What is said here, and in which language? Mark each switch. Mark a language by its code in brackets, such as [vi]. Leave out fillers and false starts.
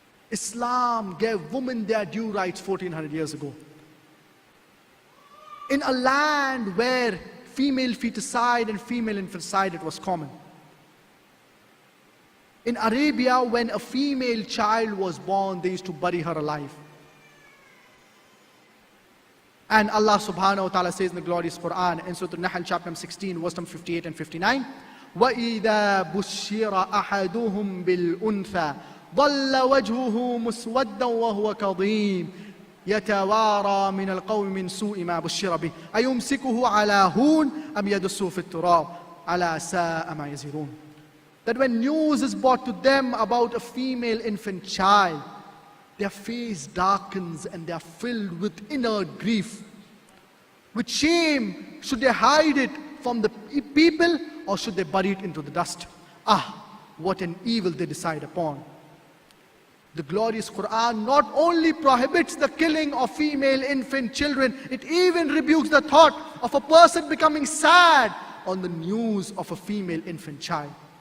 [en] Islam gave women their due rights 1400 years ago. In a land where female feticide and female infanticide, it was common. In Arabia, when a female child was born, they used to bury her alive. And Allah subhanahu wa ta'ala says in the glorious Quran, in Surah Al-Nahl, chapter 16, verse 58 and 59, [ar] وَإِذَا بُشِّرَ أَحَدُهُمْ بِالْأُنْثَى ظَلَّ وَجْهُهُ مُسْوَدًّا وَهُوَ كَظِيمٌ يَتَوَارَى مِنَ الْقَوْمِ مِنْ سُوءِ مَا بُشِّرَ بِهِ أَيُمْسِكُهُ عَلَى هُونٍ أَمْ يَدُسُّهُ فِي التُّرَابِ أَلَا سَاءَ مَا يَزِرُونَ. [en] That when news is brought to them about a female infant child, their face darkens and they are filled with inner grief. With shame, should they hide it from the people or should they bury it into the dust? Ah, what an evil they decide upon. The glorious Quran not only prohibits the killing of female infant children, it even rebukes the thought of a person becoming sad on the news of a female infant child.